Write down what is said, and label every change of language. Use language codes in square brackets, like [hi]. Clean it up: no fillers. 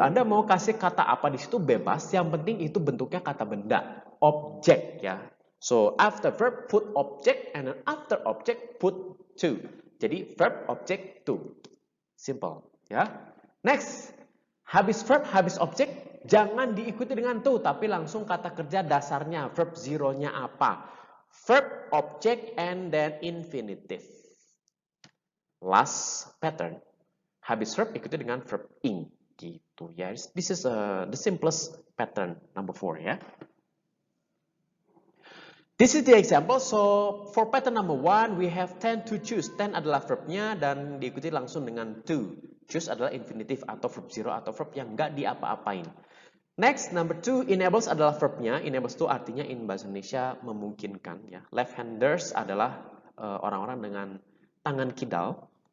[id] Anda mau kasih kata apa di situ bebas, yang penting itu bentuknya kata benda, objek ya. [en] So after verb put object and then after object put to. [id] Jadi verb object to. Simple ya. Next, habis verb habis objek jangan diikuti dengan to, tapi langsung kata kerja dasarnya, verb zero-nya apa? [en] Verb, object, and then infinitive. Last pattern, [id] habis verb ikuti dengan verb ing, gitu ya. [en] This is the simplest pattern, number 4 ya. This is the example. So for pattern number 1, we have tend to choose. [id] Tend adalah verbnya dan diikuti langsung dengan to. Choose adalah infinitive atau verb zero atau verb yang nggak diapa-apain. [en] Next, number 2, [id] enables adalah verbnya. Enables itu artinya in bahasa Indonesia memungkinkan. Ya. Left-handers adalah orang-orang dengan tangan kidal.